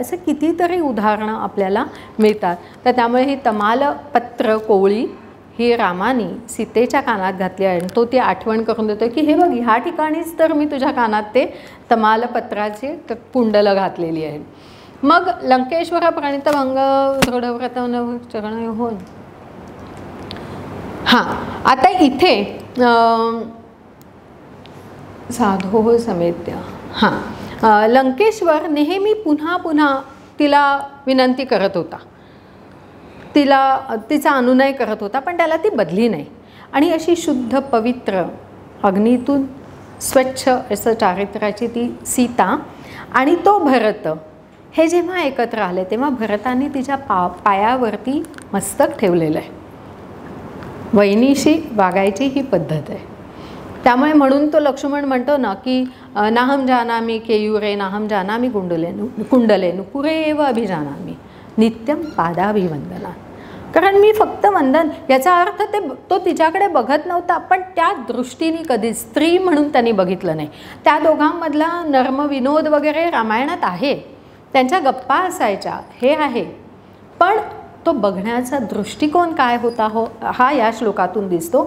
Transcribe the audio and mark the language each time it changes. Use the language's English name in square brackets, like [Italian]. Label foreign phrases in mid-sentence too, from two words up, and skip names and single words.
[Marathi] असे कितीतरी उदाहरणं आपल्याला मिळतात. तर त्यामुळे ही तमालपत्र कोवळी ही रामाने सीतेच्या कानात घातली आहे. आणि तो ती आठवण करून देतो की हे बघ, ह्या ठिकाणीच तर मी तुझ्या कानात ते तमालपत्राची कुंडलं घातलेली आहे. मग लंकेश्वर प्रणितभंग दृढव्रत चरण होऊन. हां, आता इथे [Sanskrit] साधो समेत्य. [Marathi] हां, लंकेश्वर नेहमी पुन्हा पुन्हा तिला विनंती करत होता, तिचा अनुनय करत होता, पण त्याला ती बदली नाही. आणि अशी शुद्ध पवित्र अग्नीतून स्वच्छ असं चारित्र्याची ती सीता आणि तो भरत हे जेव्हा एकत्र आले तेव्हा भरताने तिच्या पायावरती मस्तक ठेवलेलं आहे. वहिनीशी वागायची ही पद्धत आहे. त्यामुळे म्हणून तो लक्ष्मण म्हणतो ना की [Sanskrit] नाहम जानामी केयुरे नाहम जानामी कुंडले नुपुरे एव अभिजानामी नित्यम पादाभिवंदना. [Marathi] कारण मी फक्त वंदन, याचा अर्थ तो तिच्याकडे बघत नव्हता, पण त्या दृष्टीने कधी स्त्री म्हणून त्यांनी बघितलं नाही. त्या दोघांमधला नर्म विनोद वगैरे रामायणात आहे, त्यांच्या गप्पा असायच्या, हे आहे, पण तो बघण्याचा दृष्टिकोन काय होता हा या श्लोकातून दिसतो.